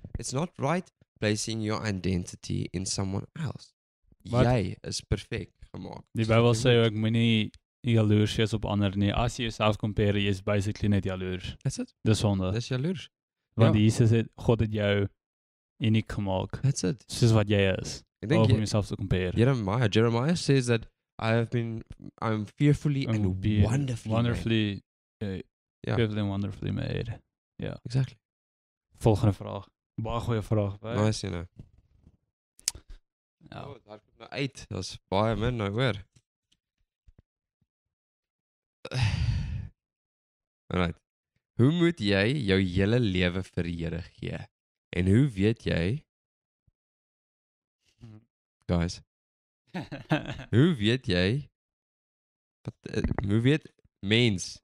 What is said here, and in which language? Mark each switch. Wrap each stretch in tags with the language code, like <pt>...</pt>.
<en>It's not right placing your identity in someone else.</en> <af>Wat? Jy is perfek gemaak. Die Bybel sê ook moenie jaloers wees op ander nie. As jy jouself compare, jy is basically net jaloers.</af> <en>That's it.</en> <af>Dis sonde. Dis jaloers. Want ja. Jesus het God het jou uniek gemaak.</af> <en>That's it.</en> <af>Soos wat jy is. Ek dink Om jouself te compare.</af> <en>Jeremiah says that I'm fearfully and wonderfully made.</en> <af>Ja.</af> <en>Fearfully and wonderfully made.</en> <af>Ja.</af> <en>Exactly.</en> <af>Volgende vraag. Baie goeie vraag. Baie.</af> <en>Nice, you know.</en> <af>Ja. Oh, daar kom nou uit. Daar's baie min nou hoor.</af> <en>Alright.</en> <af>Hoe moet jy jou hele lewe vir die Here gee? En hoe weet jy, guys, hoe weet jy, hoe weet mens?</af>